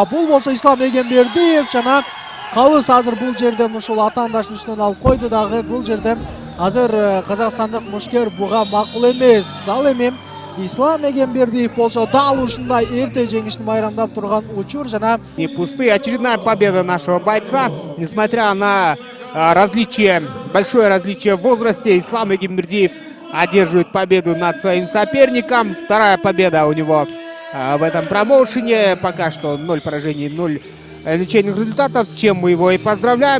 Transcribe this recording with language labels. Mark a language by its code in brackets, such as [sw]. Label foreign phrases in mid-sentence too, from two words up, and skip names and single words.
[ky] Бул болсо Ислам Эгембердиев жана кабыз азыр бул жерден ушул атаандашын үстүнөн алып койду. Дагы бул жерден азыр казакстандык мушкер буга макул эмес. Ал эми Ислам Эгембердиев болсо дал ушундай эрте жеңишин майрамдап турган учур жана [ru] Не пустые. Очередная победа нашего бойца. Несмотря на большое различие в возрасте, Ислам Эгембердиев одерживает победу над своим соперником. Вторая победа у него в этом промоушене. Пока что 0 поражений, 0 ничейных результатов, с чем мы его и поздравляем.